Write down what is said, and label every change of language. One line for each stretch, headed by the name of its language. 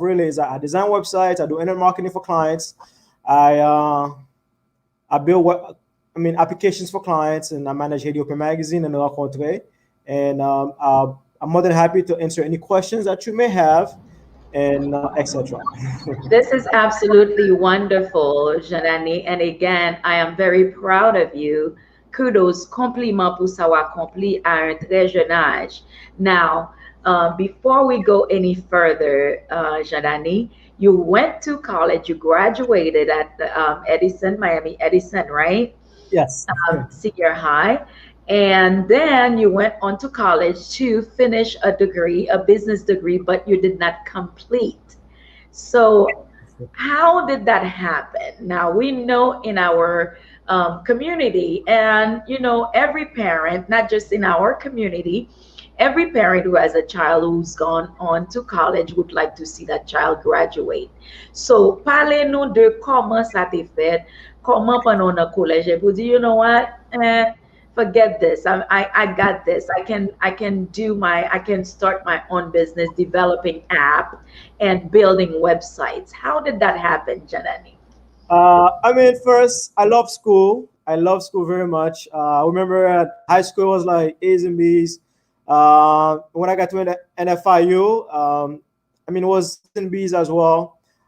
English: Really, is I design websites. I do internet marketing for clients. I uh, I build applications for clients, and I manage Haiti Open Magazine and Rencontre. And I'm more than happy to answer any questions that you may have, and etc. This is absolutely wonderful, Janani. And again, I am very proud of you.
French: Kudos, compliment pour savoir accompli à un très jeune âge.
English: Now, before we go any further, Janani, you went to college, you graduated at the, Edison, Miami Edison, right? Yes. Senior high. And then you went on to college to finish a degree, a business degree, but you did not complete. So, how did that happen? Now, we know in our community, and every parent, not just in our community, Every parent who has a child who's gone on to college would like to see that child graduate.
French: So, parlez-nous de comment ça t'est fait, comment pendant le collège, et vous dire,
English: you know what, forget this. I got this. I can start my own business, developing app and building websites. How did that happen, Janani? I mean, first, I love school. I love school very much. I remember at high school was like A's and B's. When I got to NFIU, I mean, it was A's and B's as well.